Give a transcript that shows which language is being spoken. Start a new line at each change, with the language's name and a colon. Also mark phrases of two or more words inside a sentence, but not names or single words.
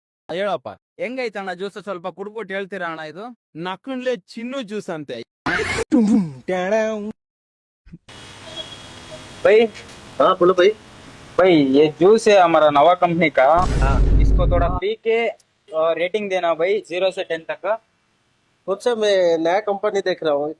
Kannada: ಹೇಳಪ್ಪ ಹೆಂಗೈತಣ್ಣ ಜ್ಯೂಸ್ ಸ್ವಲ್ಪ ಕುಡ್ಬಿಟ್ಟು ಹೇಳ್ತೀರಾ ಅಣ್ಣ ಇದು ನಕುನ್ಲೆ ಚಿನ್ನು ಜ್ಯೂಸ್ ಅಂತೆ
Hindi: भाई। हाँ बोलो भाई। भाई ये जूस है हमारा नवा कंपनी का। इसको थोड़ा पी के रेटिंग देना भाई 0 से 10 तक। खुद से मैं नया कंपनी देख रहा हूँ।